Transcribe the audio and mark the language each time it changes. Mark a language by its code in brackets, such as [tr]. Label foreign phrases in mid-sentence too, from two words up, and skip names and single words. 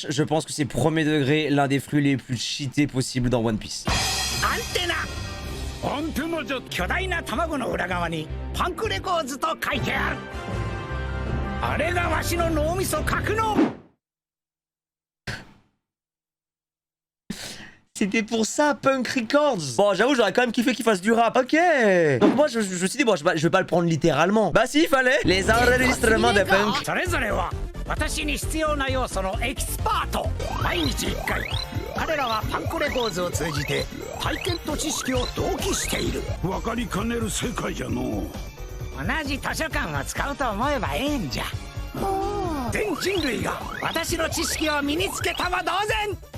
[fr] je pense que c'est premier degré l'un des flux les plus cheatés possibles dans One Piece. [ja] 本当の巨大な卵の裏側にパンクレコーズと書いてある。あれがわしの脳みそ格納。 [fr] C'était pour ça, Punk Records. Bon, j'avoue, j'aurais quand même kiffé qu'il fasse du rap. Ok. Donc moi, je me suis dit, bon, je vais pas le prendre littéralement. Bah si, il fallait. Les enregistrements de Punk. [ja] それぞれは私に必要な要素のエキスパート。毎日1回。彼らはパンクレコーズを通じて体験と知識を同期している。分かりかねる世界じゃの。同じ図書館を使うと思えばええんじゃ。全人類が私の知識を身につけたは同然。